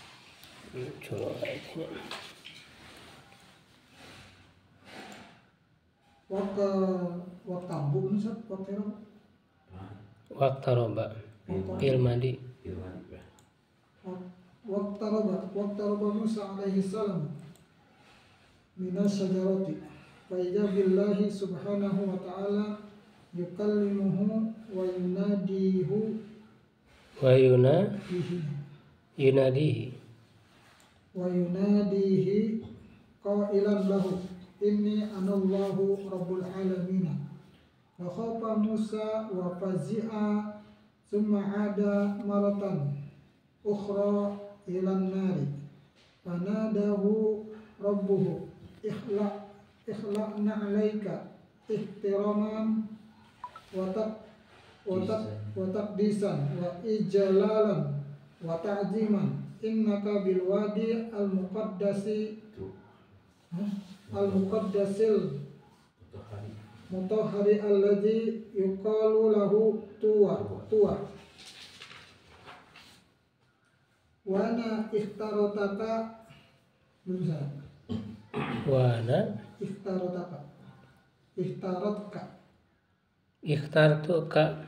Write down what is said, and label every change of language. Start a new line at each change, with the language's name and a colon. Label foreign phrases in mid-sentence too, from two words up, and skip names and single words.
Indonesian: Coba ayatnya.
Arabic: واكتبوا أستاذ، واقترب. واقترب في الماضي. واقترب موسى عليه السلام من الشجرة فإذا بالله سبحانه وتعالى يكلمه ويناديه ويناديه قائلا له إني أنا الله رب العالمين. وخاف موسى وفزع ثم عاد مرة أخرى إلى النار فناداه ربه اخلعن عليك احتراما و تقديسا وإجلالا وتعظيما إنك بالوادي ال المقدس المطهر الذي يقال له طوى وأنا اخترتك اخترتك